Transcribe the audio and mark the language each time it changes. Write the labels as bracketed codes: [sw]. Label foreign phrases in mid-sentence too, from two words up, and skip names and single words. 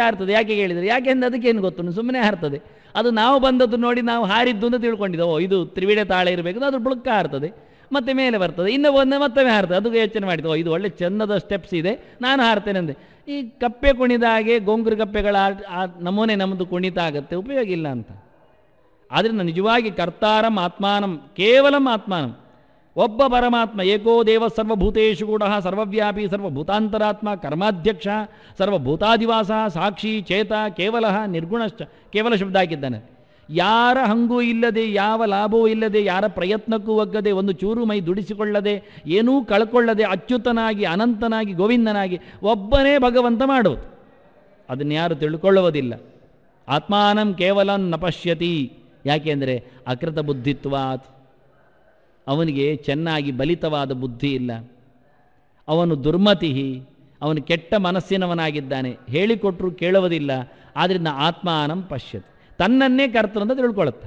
[kn] ಯಾಕೆ ಹೇಳಿದರೆ, ಯಾಕೆಂದ್ರೆ ಅದಕ್ಕೇನು ಗೊತ್ತು, ಸುಮ್ಮನೆ ಹಾರ್ತದೆ. ಅದು ನಾವು ಬಂದದ್ದು ನೋಡಿ ನಾವು ಹಾರಿದ್ದು ಅಂತ ತಿಳ್ಕೊಂಡಿದ್ದೆವು, ಇದು ತ್ರಿವಿಡೆ ತಾಳ ಇರಬೇಕು, ಅದು ಬುಳಕ ಹಾರ್ತದೆ, ಮತ್ತೆ ಮೇಲೆ ಬರ್ತದೆ, ಇನ್ನು ಬಂದ ಮತ್ತೊಮ್ಮೆ ಹಾರ್ತದೆ. ಅದಕ್ಕೆ ಯೋಚನೆ ಮಾಡಿದ್ದು, ಇದು ಒಳ್ಳೆ ಚೆನ್ನದ ಸ್ಟೆಪ್ಸ್ ಇದೆ, ನಾನು ಹಾರ್ತೇನೆ ಅಂದೆ. ಈ ಕಪ್ಪೆ ಕುಣಿದ ಹಾಗೆ ಗೊಂಗುರು ಕಪ್ಪೆಗಳ ನಮೂನೆ ನಮ್ಮದು ಕುಣಿತ ಆಗುತ್ತೆ, ಉಪಯೋಗ ಇಲ್ಲ ಅಂತ. ಆದ್ದರಿಂದ ನಿಜವಾಗಿ [sa] ಕರ್ತಾರಂ ಆತ್ಮಾನಂ ಕೇವಲಂ ಆತ್ಮಾನಂ, [kn] ಒಬ್ಬ ಪರಮಾತ್ಮ [sa] ಏಕೋ ದೇವ ಸರ್ವಭೂತೇಶು ಕೂಡ ಸರ್ವವ್ಯಾಪಿ ಸರ್ವಭೂತಾಂತರಾತ್ಮ ಕರ್ಮಾಧ್ಯಕ್ಷ ಸರ್ವಭೂತಾದಿವಾಸ ಸಾಕ್ಷಿ ಚೇತ ಕೇವಲ ನಿರ್ಗುಣಶ್ಚ, [kn] ಕೇವಲ ಶಬ್ದ ಹಾಕಿದ್ದಾನೆ. ಯಾರ ಹಂಗೂ ಇಲ್ಲದೆ, ಯಾವ ಲಾಭವೂ ಇಲ್ಲದೆ, ಯಾರ ಪ್ರಯತ್ನಕ್ಕೂ ಒಗ್ಗದೆ, ಒಂದು ಚೂರು ಮೈ ದುಡಿಸಿಕೊಳ್ಳದೆ, ಏನೂ ಕಳ್ಕೊಳ್ಳದೆ, ಅಚ್ಯುತನಾಗಿ ಅನಂತನಾಗಿ ಗೋವಿಂದನಾಗಿ ಒಬ್ಬನೇ ಭಗವಂತ ಮಾಡುವುದು. ಅದನ್ನು ಯಾರು ತಿಳ್ಕೊಳ್ಳುವುದಿಲ್ಲ. [sa] ಆತ್ಮಾನಂ ಕೇವಲಂ ನ ಪಶ್ಯತಿ. [kn] ಯಾಕೆಂದರೆ [sa] ಅಕೃತ ಬುದ್ಧಿತ್ವಾತ್, [kn] ಅವನಿಗೆ ಚೆನ್ನಾಗಿ ಬಲಿತವಾದ ಬುದ್ಧಿ ಇಲ್ಲ, ಅವನು ದುರ್ಮತಿ, ಅವನು ಕೆಟ್ಟ ಮನಸ್ಸಿನವನಾಗಿದ್ದಾನೆ, ಹೇಳಿಕೊಟ್ಟರು ಕೇಳುವುದಿಲ್ಲ. ಆದ್ದರಿಂದ [sa] ಆತ್ಮಾನಂ ಪಶ್ಯತಿ, [kn] ತನ್ನನ್ನೇ ಕರ್ತೃ ಅಂತ ತಿಳ್ಕೊಳ್ಳುತ್ತೆ.